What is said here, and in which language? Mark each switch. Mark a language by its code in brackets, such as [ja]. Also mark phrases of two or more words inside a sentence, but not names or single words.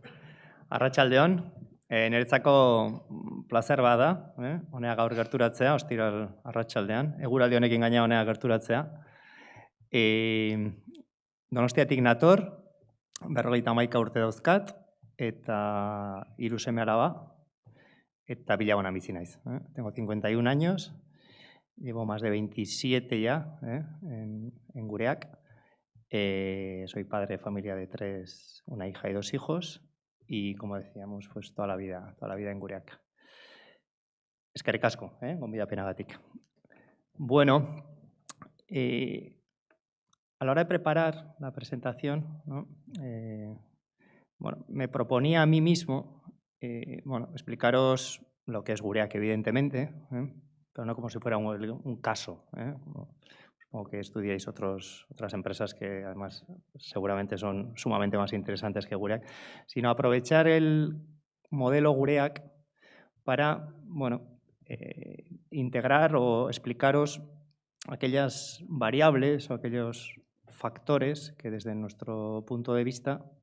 [eu] Arratsaldeon, niretzako plazer bada, honea gaur gerturatzea, ostiral arratsaldean, eguraldi honekin gaina honea gerturatzea. Donostiatik nator, 51 urte dauzkat, eta 3 seme-alaba, eta Villabonan bizi naiz. [es] Tengo 51 años, llevo más de 27 ya en Gureak. Soy padre de familia de 3, una hija y 2 hijos, y como decíamos, pues toda la vida en Gureak. [eu] Eskerrik asko, gonbidapenagatik. [es] Bueno, a la hora de preparar la presentación, ¿no? Bueno, me proponía a mí mismo explicaros lo que es Gureak, evidentemente, pero no como si fuera un caso. Supongo que estudiáis otras empresas que además seguramente son sumamente más interesantes que Gureak, sino aprovechar el modelo Gureak para integrar o explicaros aquellas variables o aquellos factores que desde nuestro punto de vista